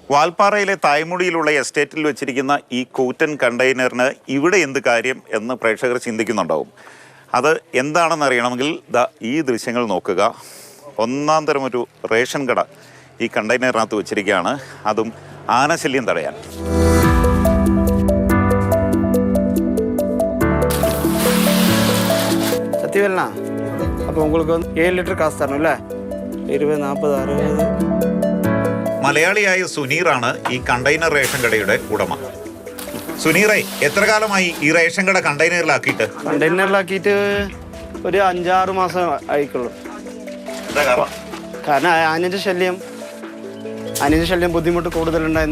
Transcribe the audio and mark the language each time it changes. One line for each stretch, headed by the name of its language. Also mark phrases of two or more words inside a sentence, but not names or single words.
Malayalam: വാൽപ്പാറയിലെ തായ്മുടിയിലുള്ള എസ്റ്റേറ്റിൽ വെച്ചിരിക്കുന്ന ഈ കൂറ്റൻ കണ്ടെയ്നറിന് ഇവിടെ എന്ത് കാര്യം എന്ന് പ്രേക്ഷകർ ചിന്തിക്കുന്നുണ്ടാവും. അത് എന്താണെന്ന് അറിയണമെങ്കിൽ ഈ ദൃശ്യങ്ങൾ നോക്കുക. ഒന്നാം തരം ഒരു റേഷൻ കട ഈ കണ്ടെയ്നറിനകത്ത് വെച്ചിരിക്കുകയാണ്, അതും ആനശല്യം തടയാൻ.
Tamil: சத்தியவேல்ண்ணா, அப்போ உங்களுக்கு வந்து 7 லிட்டர் காசு தரணும்ல? 20, 40, 60.
Malayalam: മലയാളിയായ സുനീറാണ് ഈ കണ്ടെയ്നർ റേഷൻ കടയുടെ ഉടമ. സുനീറെ, എത്ര കാലമായി ഈ റേഷൻ കട കണ്ടെയ്നറിലാക്കിയിട്ട്? കണ്ടെയ്നറിലാക്കിയിട്ട് ഒരു 5-6 മാസം ആയിക്കുള്ളൂ. കാരണം ആനൻ്റെ ശല്യം ബുദ്ധിമുട്ട് കൂടുതലുണ്ടായിരുന്നു.